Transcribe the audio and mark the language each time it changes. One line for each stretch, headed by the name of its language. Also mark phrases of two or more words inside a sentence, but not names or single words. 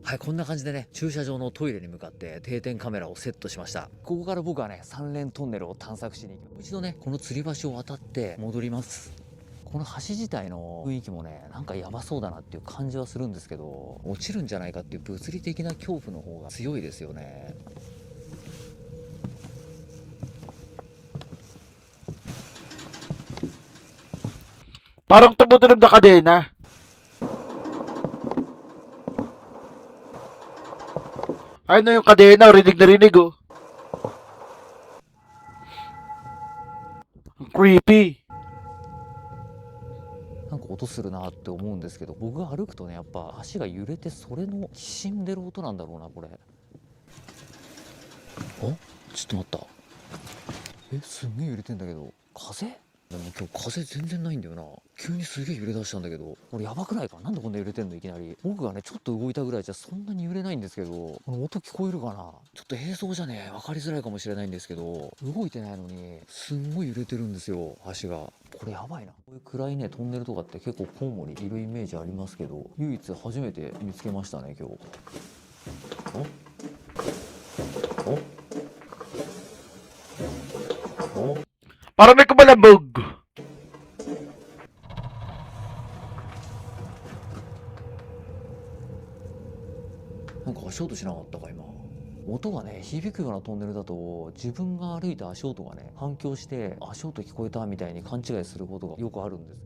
Japanese: はい、こんな感じでね、駐車場のトイレに向かって定点カメラをセットしました。ここから僕はね、3連トンネルを探索しに行きます。一度ね、この吊り橋を渡って戻ります。この橋自体の雰囲気もね、なんかやばそうだなっていう感じはするんですけど、落ちるんじゃないかっていう物理的な恐怖の方が強いですよね。
Filipino: Parang tumutunog na kadena. Ano yung kadena? Rinig na rinig, oh. Ang creepy.
Japanese: なんか音するなって思うんですけど、僕が歩くとね、やっぱ足が揺れて、それのきしんでる音なんだろうな、これ。ちょっと待った。すんげえ揺れてんだけど、風？でも今日風全然ないんだよな。急にすげえ揺れ出したんだけど、これやばくないか？なんでこんな揺れてんのいきなり。僕がね、ちょっと動いたぐらいじゃそんなに揺れないんですけど、この音聞こえるかな？ちょっと映像じゃね、分かりづらいかもしれないんですけど、動いてないのに、すんごい揺れてるんですよ、足が。これやばいな。こういう暗いね、トンネルとかって結構コウモリいるイメージありますけど、唯一初めて見つけましたね、今日。
Filipino: Parang may kumalabog.
Japanese: なんか足音しなかったか今。音がね、響くようなトンネルだと、自分が歩いた足音がね、反響して足音聞こえたみたいに勘違いすることがよくあるんです。